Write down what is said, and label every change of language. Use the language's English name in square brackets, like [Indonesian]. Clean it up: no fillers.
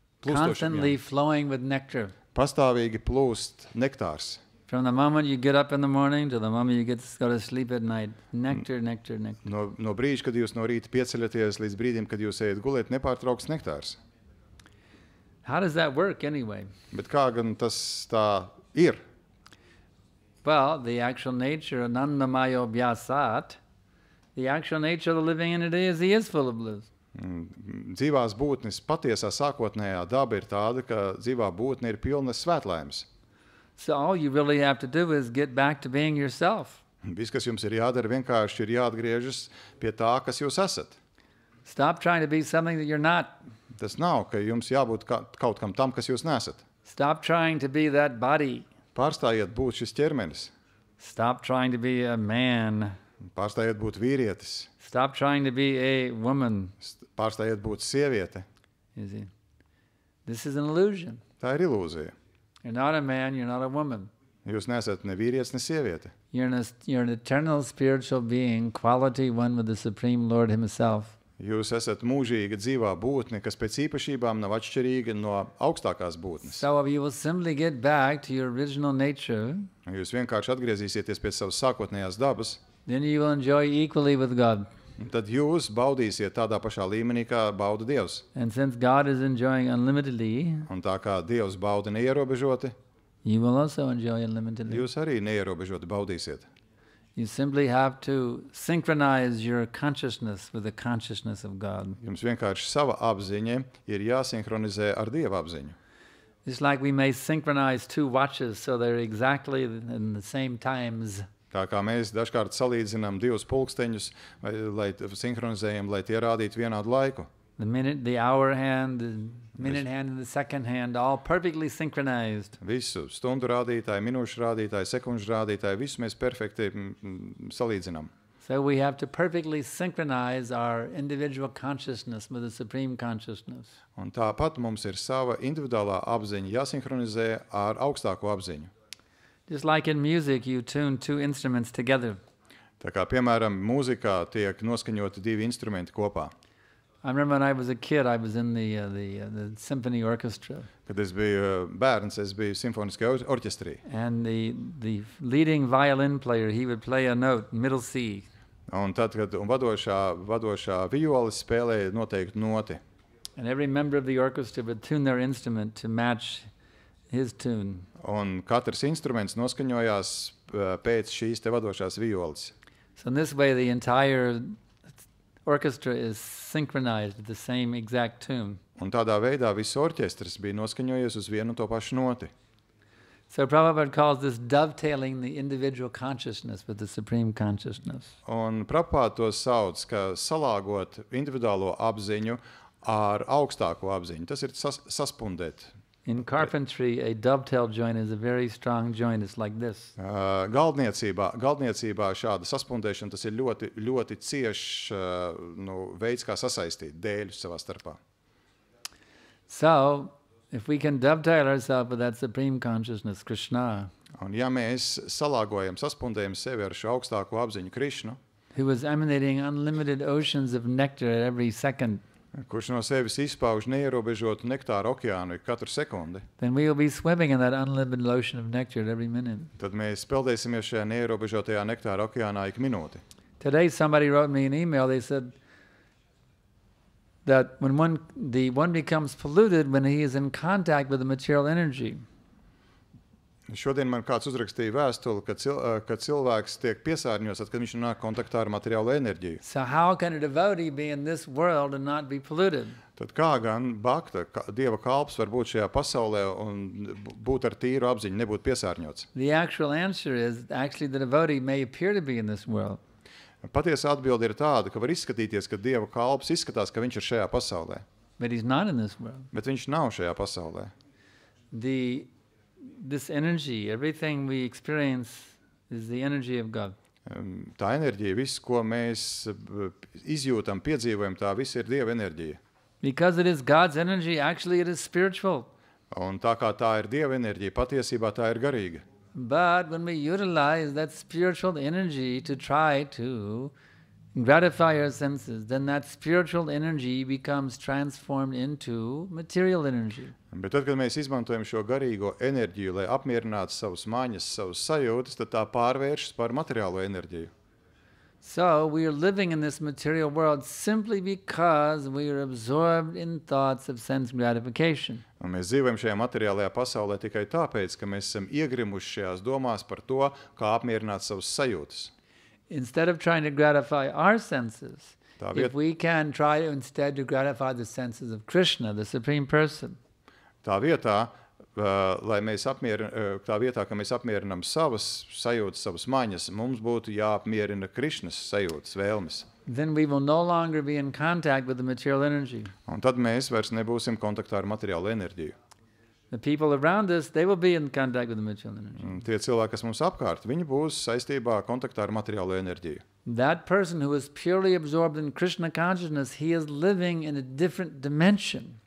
[English] Constantly flowing with nectar. [Latvian] Pastāvīgi plūst nektārs. [English] From the moment you get up in the morning to the moment you go to sleep at night. Nectar, nectar, nectar. [Latvian] No brīža, kad jūs no rīta pieceļaties, līdz brīdim, kad jūs ejat gulēt, nepārtraukts nektārs. [English] How does that work anyway? [Latvian] Bet kā gan tas tā ir? [English] Well, the actual nature of Nandamayo Vyasat, the actual nature of the living entity is he is full of bliss. [Latvian] Dzīvās būtnes patiesā sākotnējā daba ir tāda, ka dzīvā būtne ir pilna svētlaimes. [English] So all you really have to do is get back to being yourself. [Latvian] Viss, kas jums ir jādara, vienkārši ir jāatgriežas pie tā, kas jūs esat. [English] Stop trying to be something that you're not. [Latvian] Tas nav, ka jums jābūt kaut kam tam, kas jūs nesat. [English] Stop trying to be that body. [Latvian] Pārstājiet būt šis ķermenis. [English] Stop trying to be a man. [Latvian] Pārstājiet būt vīrietis. [English] Stop trying to be a woman. [Latvian] Pārstājiet būt sieviete. [English] You see? This is an illusion. [Latvian] Tā ir ilūzija. [English] You're not a man, you're not a woman. [Latvian] Jūs nesat ne vīrietis, ne sieviete. [English] You're an eternal spiritual being, quality one with the Supreme Lord himself. [Latvian] Jūs esat mūžīga dzīvā būtne, kas pēc īpašībām nav atšķirīga no augstākās būtnes. [English] So if you will simply get back to your original nature, [Latvian] jūs vienkārši atgriezīsieties pie savas sākotnējās dabas, [English] then you will enjoy equally with God. [Latvian] Tad jūs baudīsiet tādā pašā līmenī, kā bauda Dievs. [English] And since God is enjoying unlimitedly, [Latvian] un tā kā Dievs bauda neierobežoti, [English] you will also enjoy unlimitedly. [Latvian] Jūs arī neierobežoti baudīsiet. [English] You simply have to synchronize your consciousness with the consciousness of God. [Latvian] Jums vienkārši sava apziņa ir jāsinhronizē ar Dieva apziņu. [English] It's like we may synchronize two watches so they're exactly in the same times. [Latvian] Tā kā mēs dažkārt salīdzinām divus pulksteņus, lai sinhronizējam, lai tie rādītu vienādu laiku. [English] The minute, the hour hand, the minute hand, and the second hand, all perfectly synchronized. [Latvian] Visu stundu rādītāji, minūšu rādītāji, sekundžu rādītāji, visu mēs perfekti salīdzinām. [English] So we have to perfectly synchronize our individual consciousness with the Supreme Consciousness. [Latvian] Un tāpat mums ir sava individuālā apziņa jāsinhronizē ar augstāko apziņu. [English] Just like in music, you tune two instruments together. [Latvian] Tā kā, piemēram, mūzikā tiek noskaņoti divi instrumenti kopā. [English] I remember when I was a kid, I was in the symphony orchestra. [Latvian] Kad es biju bērns, es biju simfoniskajā orķestrī. [English] And the leading violin player, he would play a note, middle C. [Latvian] Un tad, kad vadošā violis spēlēja noteiktu noti. [English] And every member of the orchestra would tune their instrument to match his tune. [Latvian] Un katrs instruments noskaņojās pēc šīs te vadošās violas. [English] So in this way, the entire orchestra is synchronized at the same exact tune. [Latvian] Un tādā veidā viss orķestris bija noskaņojies uz vienu un to pašu noti. [English] So Prabhupada calls this dovetailing the individual consciousness with the supreme consciousness. [Latvian] Un Prabhupada to sauc, ka salāgot individuālo apziņu ar augstāko apziņu. Tas ir saspundēt. [English] In carpentry, a dovetail joint is a very strong joint. It's like this. [Latvian] Galdniecībā šāda saspundēšana, tas ir ļoti, ļoti ciešs veids, kā sasaistīt dēļus savā starpā. [English] So, if we can dovetail ourselves with that supreme consciousness, Krishna, [Latvian] Un ja mēs salāgojam, saspundējam sevi ar šo augstāko apziņu Krišnu, [English] who is emanating unlimited oceans of nectar at every second, [Latvian] kurš no sevis izpauž neierobežotu nektāru okeānu katru sekundi, [English] then we will be swimming in that unlimited ocean of nectar at every minute. [Latvian] tad mēs peldēsimies šajā neierobežotajā nektāru okeānā ik minūti. [English] Today, somebody wrote me an email. They said that when one becomes polluted when he is in contact with the material energy. [Latvian] Šodien man kāds uzrakstīja vēstuli, ka cilvēks tiek piesārņots, kad viņš nāk kontaktā ar materiālo enerģiju. [English] So how can a devotee be in this world and not be polluted? [Latvian] Tad kā gan bhakta, Dieva kalps var būt šajā pasaulē un būt ar tīru apziņu, nebūt piesārņots? [English] The actual answer is actually the devotee may appear to be in this world. [Latvian] Patiesa atbilde ir tāda, ka var izskatīties, ka Dieva kalps izskatās, ka viņš ir šajā pasaulē, [English] But he's not in this world. [Latvian] bet viņš nav šajā pasaulē. [English] This energy, everything we experience is the energy of God. [Latvian] Tā enerģija, viss, ko mēs izjūtam, piedzīvojam, tā viss ir Dieva enerģija. [English] Because it is God's energy, actually it is spiritual. [Latvian] Un tā kā tā ir Dieva enerģija, patiesībā tā ir garīga. [English] But when we utilize that spiritual energy to try to gratify our senses, then that spiritual energy becomes transformed into material energy. [Latvian] Bet tad, kad mēs izmantojam šo garīgo enerģiju, lai apmierinātu savus maņas, savus sajūtas, tad tā pārvēršas par materiālo enerģiju. [English] So we are living in this material world simply because we are absorbed in thoughts of sense gratification. [Latvian] Un mēs dzīvojam šajā materiālajā pasaulē tikai tāpēc, ka mēs esam iegrimuši šajās domās par to, kā apmierināt savus sajūtas. [English] Instead of trying to gratify our senses, if we can try to instead to gratify the senses of Krishna, the Supreme Person. [Latvian] Tā vietā, ka mēs apmierinām savas sajūtas, savas maņas, mums būtu jāapmierina Krišnas sajūtas, vēlmes. [English] Then we will no longer be in contact with the material energy. [Latvian] Un tad mēs vairs nebūsim kontaktā ar materiālo enerģiju. [English] The people around us, they will be in contact with the material energy. [Latvian] Tie cilvēki, kas mums apkārt, viņi būs saistībā kontaktā ar materiālo enerģiju. [English] That person who is purely absorbed in Krishna consciousness, he is living in a different dimension.